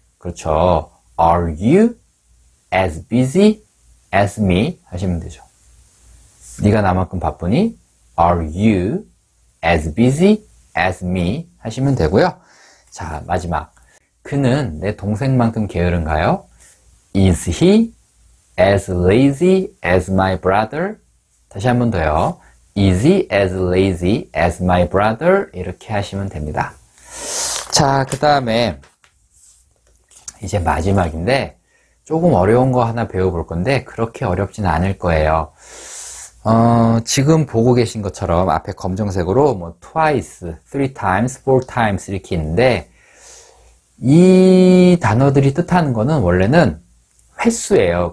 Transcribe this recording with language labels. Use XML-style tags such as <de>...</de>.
<ko>그렇죠.</ko> <en>Are you as busy as me?</en> <ko>하시면 되죠. 네가 나만큼 바쁘니?</ko> <en>Are you as busy as me?</en> <ko>하시면 되고요. 자, 마지막. 그는 내 동생만큼 게으른가요?</ko> <en>Is he as lazy as my brother. 다시 한 번 더요. Is he as lazy as my brother?</en> <ko>이렇게 하시면 됩니다. 자, 그 다음에 이제 마지막인데 조금 어려운 거 하나 배워볼 건데 그렇게 어렵진 않을 거예요. 지금 보고 계신 것처럼 앞에 검정색으로 뭐</ko> <en>twice, three times, four times</en> <ko>이렇게 있는데 이 단어들이 뜻하는 거는 원래는 횟수예요.</ko>